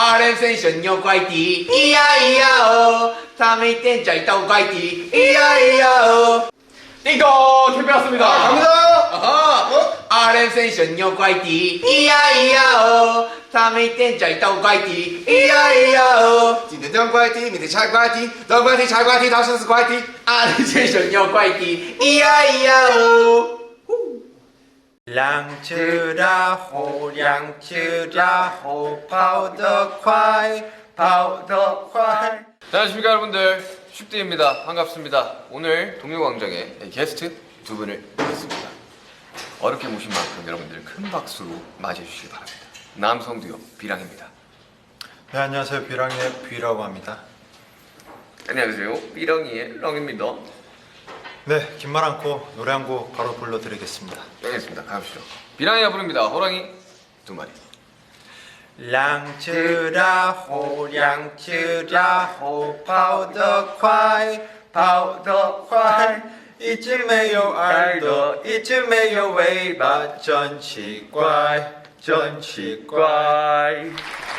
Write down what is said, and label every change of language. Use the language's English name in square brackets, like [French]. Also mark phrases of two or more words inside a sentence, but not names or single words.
[Chinese] 阿人生神牛快递，咿呀咿呀哦，他每天在倒快递，咿呀咿呀哦。 [Korean] 이거 캠페인 왔습니다. 갑니다. 아하. [Chinese] 阿人生神牛快递，咿呀咿呀哦，他每天在倒快递，咿呀咿呀哦。今天扔快递，明天拆快递，扔快递拆快递，到处是快递。阿人生神牛快递，咿呀咿呀哦。两只老虎，两只老虎，跑得快，跑得快。 [Korean] 안녕하십니까 여러분들, 슈띠입니다. 반갑습니다. 오늘 동요광장에 게스트 두 분을 모셨습니다. 어렵게 모신 만큼 여러분들 큰 박수로 맞이해 주시기 바랍니다. 남성 듀오 비랑입니다. 네, 안녕하세요. 비랑이의 비라고 합니다. 안녕하세요, 비랑이의 랑입니다. 네, 긴 말 않고 노래 한 곡 바로 불러드리겠습니다. 알겠습니다. 가보시죠. 비랑이가 부릅니다. 호랑이 두 마리. [Chinese] 两只老虎，两只老虎，跑得快，跑得快。一只没有耳朵，一只没有尾巴，真奇怪，真奇怪。